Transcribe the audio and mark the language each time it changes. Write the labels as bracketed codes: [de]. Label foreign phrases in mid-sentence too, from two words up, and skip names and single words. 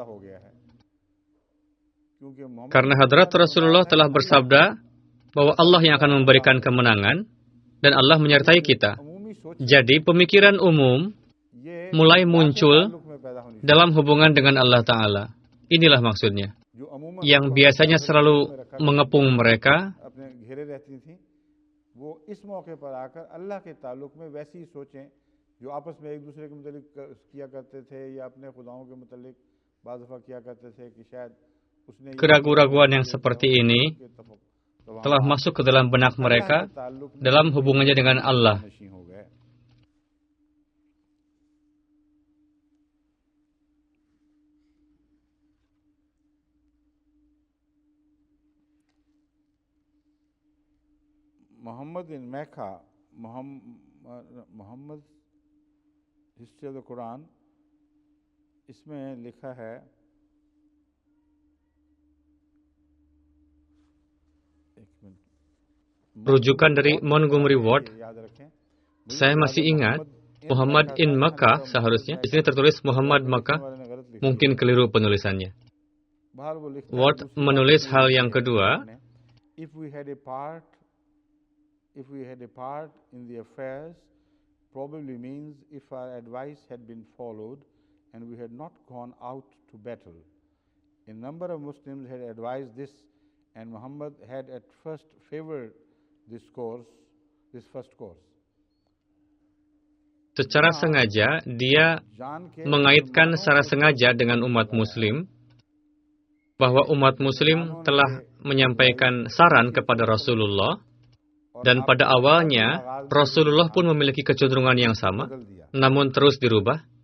[id] Karena Hadrat Rasulullah telah bersabda bahwa Allah yang akan memberikan kemenangan dan Allah menyertai kita. Jadi pemikiran umum mulai muncul dalam hubungan dengan Allah Ta'ala. Inilah maksudnya. Yang biasanya selalu mengepung mereka, [ur] وہ اس موقعے پر آکر اللہ کے تعلق میں ویسی سوچیں جو آپس میں ایک دوسرے کے متعلق کیا کرتے تھے یا اپنے خداؤں کے متعلق بعض دفعہ کیا کرتے تھے کہ شاید اس نے [id] keraguan-raguan yang seperti ini telah masuk ke dalam benak mereka dalam hubungannya dengan Allah. Muhammad in Mecca, Muhammad History of the Quran, [ur] اس میں لکھا ہے [id] Rujukan dari Montgomery Ward, saya masih ingat Muhammad in Makkah seharusnya. Di sini tertulis Muhammad Makkah, mungkin keliru penulisannya. Ward menulis hal yang kedua, [en] if we had a part in the affairs, probably means if our advice had been followed and we had not gone out to battle. A number of Muslims had advised this, and Muhammad had at first favored this first course. [id] secara sengaja dia mengaitkan secara sengaja dengan umat Muslim, bahwa umat Muslim telah menyampaikan saran kepada Rasulullah, dan pada awalnya Rasulullah pun memiliki kecenderungan yang sama, namun terus dirubah.